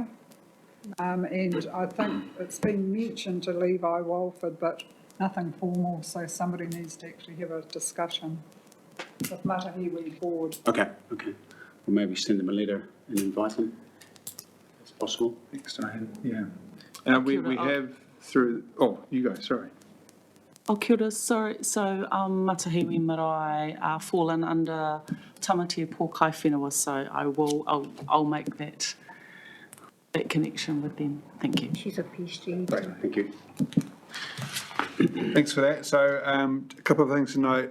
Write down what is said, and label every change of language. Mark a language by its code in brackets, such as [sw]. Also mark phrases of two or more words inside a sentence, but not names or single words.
[en] And I think it's been mentioned to Levi Walford, but nothing formal, so somebody needs to actually have a discussion with Matahiwi board. Okay. Or maybe send them a letter and invite them, if it's possible. Next I have, yeah. We have through, you go, sorry. [mi] Oh, kia ora, [en] sorry. So Matahiwi Marae fallen under Tamatea Pōkai Whenua, so I'll make that connection with them. Thank you. she's a PSG. Great, thank you. Thanks for that. So a couple of things to note.